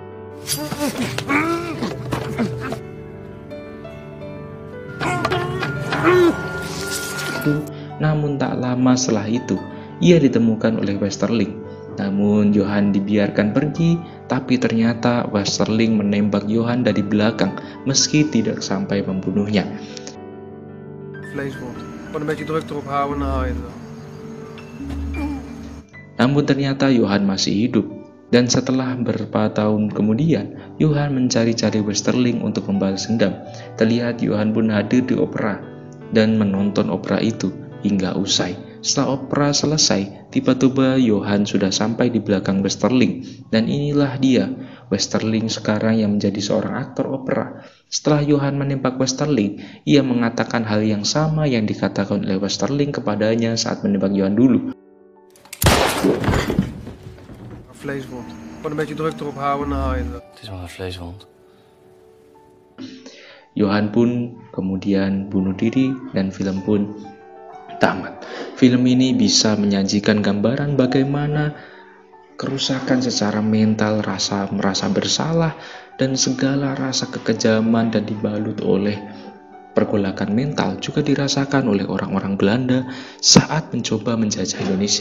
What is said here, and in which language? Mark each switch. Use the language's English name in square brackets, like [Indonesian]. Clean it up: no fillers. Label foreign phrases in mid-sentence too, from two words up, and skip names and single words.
[Indonesian] Namun tak lama setelah itu, ia ditemukan oleh Westerling. Namun Johan dibiarkan pergi, tapi ternyata Westerling menembak Johan dari belakang meski tidak sampai membunuhnya. [Dutch] Vleeswond. Gewoon een beetje druk erop houden en dan haal je het wel. [Indonesian] Namun ternyata Johan masih hidup. Dan setelah beberapa tahun kemudian, Johan mencari-cari Westerling untuk membalas dendam. Terlihat Johan pun hadir di opera dan menonton opera itu hingga usai. Setelah opera selesai, tiba-tiba Johan sudah sampai di belakang Westerling. Dan inilah dia, Westerling sekarang yang menjadi seorang aktor opera. Setelah Johan menembak Westerling, ia mengatakan hal yang sama yang dikatakan oleh Westerling kepadanya saat menembak Johan dulu. [Dutch] Vleeswond. Gewoon een beetje druk erop houden en dan haal je het wel. Het is maar een vleeswond. [Indonesian] Johan pun kemudian bunuh diri dan film pun tamat. Film ini bisa menyajikan gambaran bagaimana kerusakan secara mental, rasa merasa bersalah, dan segala rasa kekejaman dan dibalut oleh pergolakan mental juga dirasakan oleh orang-orang Belanda saat mencoba menjajah Indonesia.